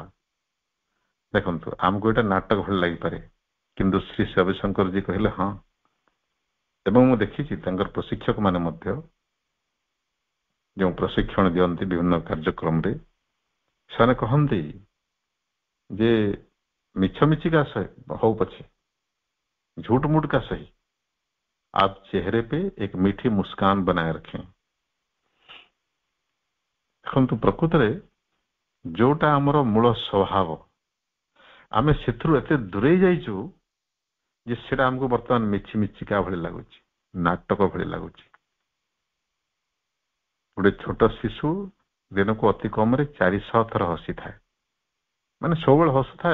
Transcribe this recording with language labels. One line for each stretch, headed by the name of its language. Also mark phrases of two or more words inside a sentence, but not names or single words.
Odia: ଦେଖନ୍ତୁ, ଆମକୁ ଏଇଟା ନାଟକ ଭଳି ଲାଗିପାରେ, କିନ୍ତୁ ଶ୍ରୀ ରବିଶଙ୍କର ଜୀ କହିଲେ ହଁ। ଏବଂ ମୁଁ ଦେଖିଛି ତାଙ୍କର ପ୍ରଶିକ୍ଷକ ମାନେ ମଧ୍ୟ ଯେଉଁ ପ୍ରଶିକ୍ଷଣ ଦିଅନ୍ତି ବିଭିନ୍ନ କାର୍ଯ୍ୟକ୍ରମରେ, ସେମାନେ କହନ୍ତି ଯେ ମିଛ ମିଛିକା ହଉ ପଛେ,
Hindi: झूठ मूठ का सही, आप चेहरे पे एक मीठी मुस्कान बनाए रखें।
Odia: ଦେଖନ୍ତୁ, ପ୍ରକୃତରେ ଯୋଉଟା ଆମର ମୂଳ ସ୍ୱଭାବ, ଆମେ ସେଥିରୁ ଏତେ ଦୂରେଇ ଯାଇଛୁ ଯେ ସେଟା ଆମକୁ ବର୍ତ୍ତମାନ ମିଛି ମିଛିକା ଭଳି ଲାଗୁଛି, ନାଟକ ଭଳି ଲାଗୁଛି। ଗୋଟେ ଛୋଟ ଶିଶୁ ଦିନକୁ ଅତି କମରେ 400 ଥର ହସିଥାଏ, ମାନେ ସବୁବେଳେ ହସୁଥାଏ।